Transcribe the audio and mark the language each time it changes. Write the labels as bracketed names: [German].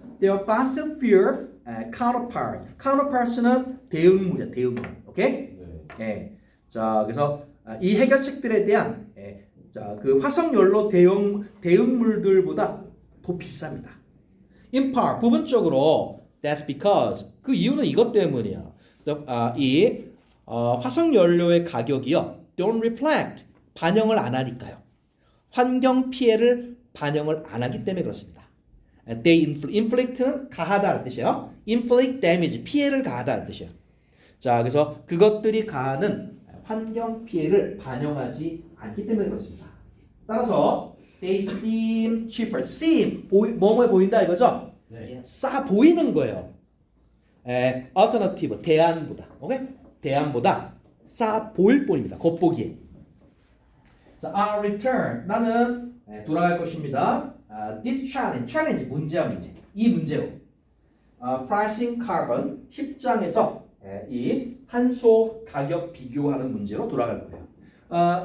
[English] They are fossil fuel counterparts. [Korean] counterparts는 대응물이야, 대응물. 오케이? 네. 자, 그래서 이 해결책들에 대한 자, 그 화석연료 대응물들보다 더 비쌉니다. [English] In part, [Korean] 부분적으로 [English] that's because [Korean] 그 이유는 이것 때문이야. 이 화석연료의 가격이요 [English] don't reflect [Korean] 반영을 안 하니까요. 환경 피해를 반영을 안 하기 때문에 그렇습니다. [English] They inflict [Korean] 는 가하다는 뜻이에요. [English] inflict damage [Korean] 피해를 가하다는 뜻이에요. 자, 그래서 그것들이 가하는 환경 피해를 반영하지 않기 때문에 그렇습니다. [English] 따라서 they seem cheaper. [Korean] seem 뭐뭐해 보인다 이거죠? 네. 싸 보이는 거예요. alternative 대안보다, 오케이? 대안보다 싸 보일 뿐입니다. 겉보기에. 자, [English] our return [Korean] 나는 돌아갈 것입니다. [English] This challenge [Korean] 문제야 문제. 이 문제로 [English] pricing carbon [Korean] 10장에서 이 탄소 가격 비교하는 문제로 돌아갈 거예요.